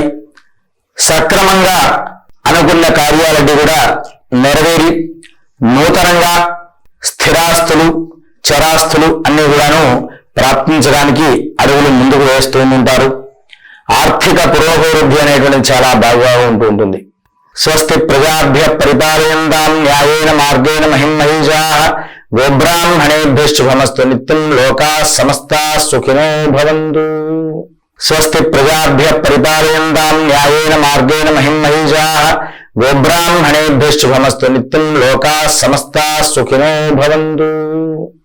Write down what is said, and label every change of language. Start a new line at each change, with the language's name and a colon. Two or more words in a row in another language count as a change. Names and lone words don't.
Telugu: సక్రమంగా అనుకున్న కార్యాలన్నీ కూడా నెరవేరి నూతనంగా స్థిరాస్తులు, చరాస్తులు అన్ని కూడాను ప్రాప్తించడానికి అడుగులు ముందుకు వేస్తూ ఉంటారు. ఆర్థిక పురోభివృద్ధి అనేటువంటి చాలా బాగా ఉంటుంది.
Sanskrit: స్వస్తి ప్రజాభ్య పరిపాలయంతాం న్యాయేన మార్గేణ మహిం మహిషాః గోబ్రాహ్మణేభ్యః శుభమస్తు నిత్యం లోకాః సమస్తాః సుఖినో భవంతు. స్వస్తి ప్రజాభ్య పరిపాలయంతాం న్యాయేన మార్గేణ మహిం మహిషాః గోబ్రాహ్మణేభ్యః శుభమస్తు నిత్యం లోకాః సమస్తాః సుఖినో భవంతు.